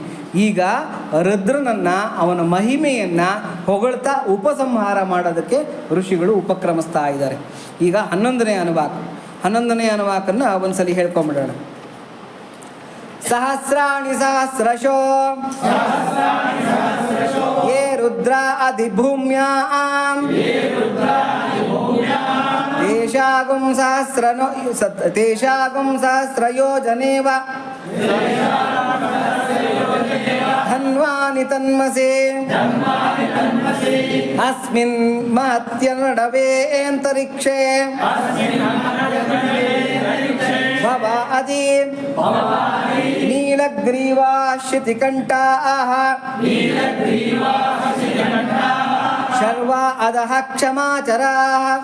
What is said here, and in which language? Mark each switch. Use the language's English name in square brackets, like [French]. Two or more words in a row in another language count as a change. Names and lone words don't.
[Kannada] ಈಗ ರುದ್ರನನ್ನು ಅವನ ಮಹಿಮೆಯನ್ನು ಹೊಗಳ್ತಾ ಉಪಸಂಹಾರ ಮಾಡೋದಕ್ಕೆ ಋಷಿಗಳು ಉಪಕ್ರಮಿಸ್ತಾ ಇದ್ದಾರೆ. ಈಗ 11ನೇ ಅನುವಾಕ. 11ನೇ ಅನುವಾಕನ್ನು ಒಂದ್ಸಲಿ ಹೇಳ್ಕೊಂಬಿಡೋಣ. [Sanskrit] ಸಹಸ್ರಾಣಿ ಸಹಸ್ರಶೋ ಯೇ ರುದ್ರ ಅಧಿಭೂಮ್ಯಾಂ ತೇಷಾಗುಂ ಸಹಸ್ರಯೋಜನೇವ ಧನ್ವಾನಿ ತನ್ಮಸೇ ಅಸ್ಮಿನ್ ಮಹತ್ಯನಡವೇ ಅಂತರಿಕ್ಷೇ ಭವ ಅದಿ ನೀಲಗ್ರೀವಾ ಶಿತಿಕಂಠಾಃ ಶರ್ವಾ ಅಧಃ ಕ್ಷಮಾಚರಾಃ